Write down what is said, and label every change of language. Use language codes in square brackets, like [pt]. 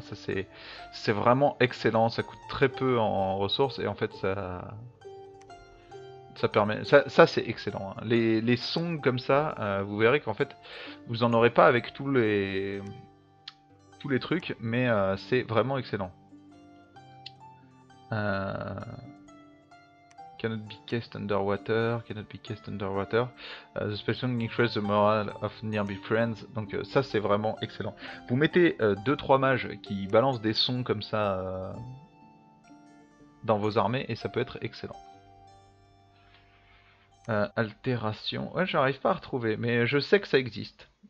[fr] Ça c'est vraiment excellent. Ça coûte très peu en ressources et en fait ça permet. Ça c'est excellent. Hein. Les songs comme ça, vous verrez qu'en fait vous en aurez pas avec tous les trucs, mais c'est vraiment excellent. [en] Cannot be cast underwater, cannot be cast underwater. The special increases the morale of nearby friends. [fr] Donc ça c'est vraiment excellent. Vous mettez 2-3 mages qui balancent des sons comme ça dans vos armées et ça peut être excellent. Altération. Ouais, j'arrive pas à retrouver, mais je sais que ça existe.